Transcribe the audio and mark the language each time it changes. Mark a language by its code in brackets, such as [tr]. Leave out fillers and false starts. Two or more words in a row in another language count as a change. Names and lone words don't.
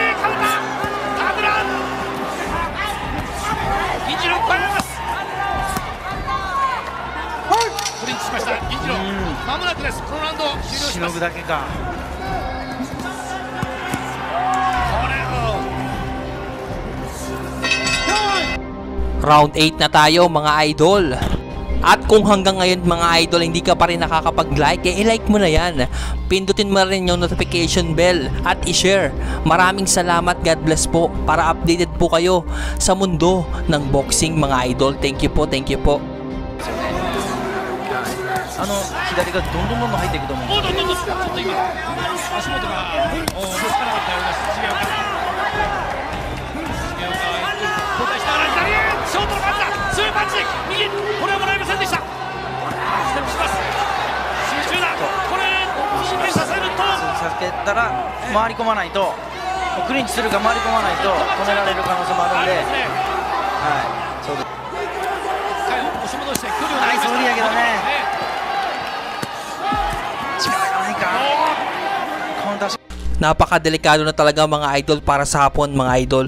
[ja] まもなくです。このラウンド終了します。しのぐだけか。 [tl] Round 8 na tayo mga idol. At kung hanggang ngayon mga idol hindi ka pa rin nakakapag-like, i-like mo na yan. Pindutin mo rin yung [en] notification bell [tl] at i-share. Maraming salamat, [en] God bless [tl] po, para updated po kayo sa mundo ng boxing mga idol. [en] Thank you po, thank you po. [ja] 左がどんどん入っていくと思う。ちょっと今足元が追いつかなかったようです。重岡交代しながら左ショートのパンチだ。強いパンチ右、これはもらえませんでした。ステップします。集中だ。これ引きさせるとさせたら回り込まないと、クリンチするか回り込まないと止められる可能性もあるんで、はい、そうです。押し戻して距離をナイス振りやけどね。 [tl] Napakadelikado na talaga mga idol para sa Hapon mga idol.